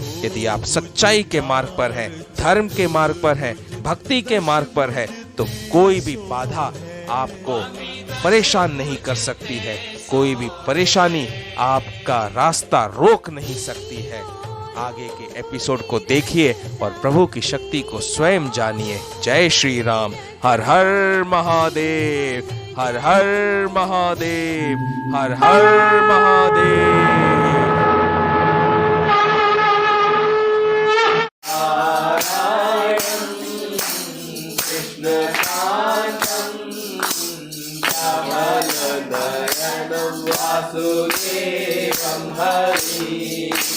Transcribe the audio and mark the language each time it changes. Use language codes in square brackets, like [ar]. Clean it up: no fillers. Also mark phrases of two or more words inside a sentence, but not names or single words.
[hi] यदि आप सच्चाई के मार्ग पर हैं, धर्म के मार्ग पर हैं, भक्ति के मार्ग पर हैं, तो कोई भी बाधा आपको परेशान नहीं कर सकती है। कोई भी परेशानी आपका रास्ता रोक नहीं सकती है। आगे के एपिसोड को देखिए और प्रभु की शक्ति को स्वयं जानिए। जय श्री राम। हर हर महादेव, हर हर महादेव, हर हर महादेव। [sa] वासुदेवं हरि